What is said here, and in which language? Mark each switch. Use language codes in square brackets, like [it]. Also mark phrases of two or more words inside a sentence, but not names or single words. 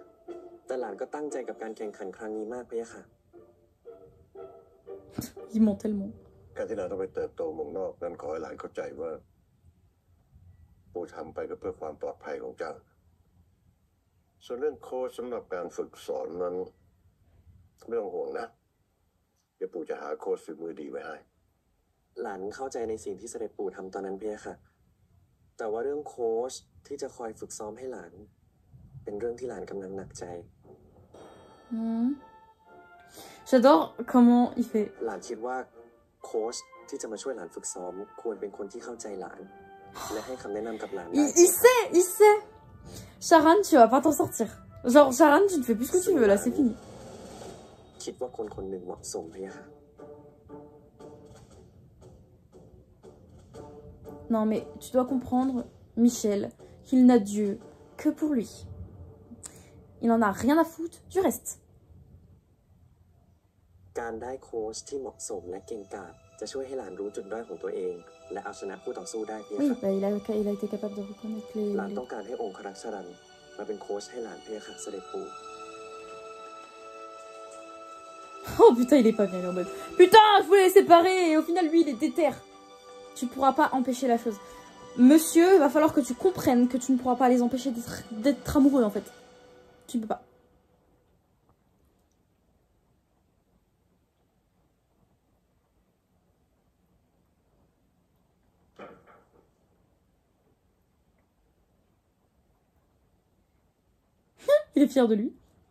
[th] แต่หลานก็ตั้งใจกับการแข่งขันครั้งนี้มากพะยะค่ะ [fr] Il ment tellement. [th] การที่เราต้องไปเติบโตเมืองนอกนั้นขอให้หลานเข้าใจว่าปู่ทำไปก็เพื่อความปลอดภัยของเจ้าส่วนเรื่องโค้ชสำหรับการฝึกสอนนั้นไม่ต้องห่วงนะเดี๋ยวปู่จะหาโค้ชฝีมือดีไว้ให้ หลานเข้าใจในสิ่งที่เสด็จปู่ทำตอนนั้นพะยะค่ะแต่ว่าเรื่องโค้ชที่จะคอยฝึกซ้อมให้หลานเป็นเรื่องที่หลานกำลังหนักใจ [fr] J'adore comment il fait. [th] หลานคิดว่าโค้ชที่จะมาช่วยหลานฝึกซ้อมควรเป็นคนที่เข้าใจหลานและให้คำแนะนำกับหลานได้ [fr] Il sait. Sharan, tu vas pas t'en sortir. Genre, Sharan, tu ne fais plus ce que tu veux, là, c'est fini. [th] คิดว่าคนคนหนึ่งเหมาะสมพะยะค่ะ [fr] Non, mais tu dois comprendre, Michel, qu'il n'a Dieu que pour lui. Il en a rien à foutre du reste. [th] การได้โค้ชที่เหมาะสมและเก่งกาจจะช่วยให้หลานรู้จุดด้อยของตัวเองและเอาชนะคู่ต่อสู้ได้พะยะ [fr] Oui, [th] ค่ะ [fr] bah, il a été capable de reconnaître [th] หลานต้องการให้องค์ครักษรันมาเป็นโค้ชให้หลานพะยะค่ะเสด็จปู่ [fr] Oh putain, il est pas bien, il est en mode putain, je voulais les séparer et au final, lui, il est déter. Tu pourras pas empêcher la chose. Monsieur, va falloir que tu comprennes que tu ne pourras pas les empêcher d'être amoureux, en fait. Tu ne peux pas. Il est fier de lui.